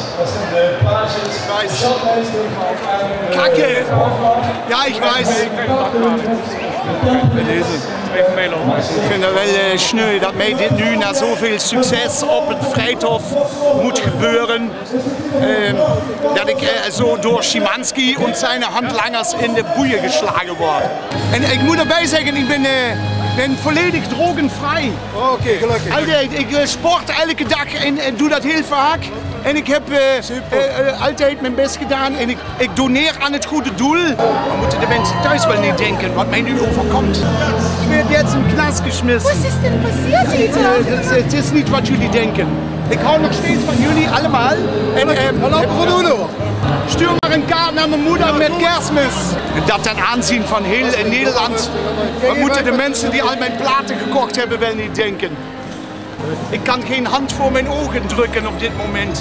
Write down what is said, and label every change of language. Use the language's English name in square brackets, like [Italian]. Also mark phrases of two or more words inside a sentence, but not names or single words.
[German] Kacke! Ja, ich weiß. [Dutch] Ik vind het wel sneu dat mij dit nu na zoveel succes op het Vrijthof moet gebeuren. Dat ik zo door Szymanski en zijn handlangers in de boeien geslagen word. En ik moet erbij zeggen, ik ben volledig drogenvrij. Oké, gelukkig. Altijd, ik sport elke dag en doe dat heel vaak. En ik heb altijd mijn best gedaan en ik doneer aan het goede doel. Dan moeten de mensen thuis wel niet denken wat mij nu overkomt. [German] Ik werd jetzt in Knast geschmissen. Was is denn passiert, [Dutch] Het is niet wat jullie denken. Ik hou nog steeds van jullie allemaal. Stuur maar een kaart naar mijn moeder met kerstmis. Dat ten aanzien van heel Nederland. Wat moeten de mensen die al mijn platen gekocht hebben wel niet denken. Ik kan geen hand voor mijn ogen drukken op dit moment.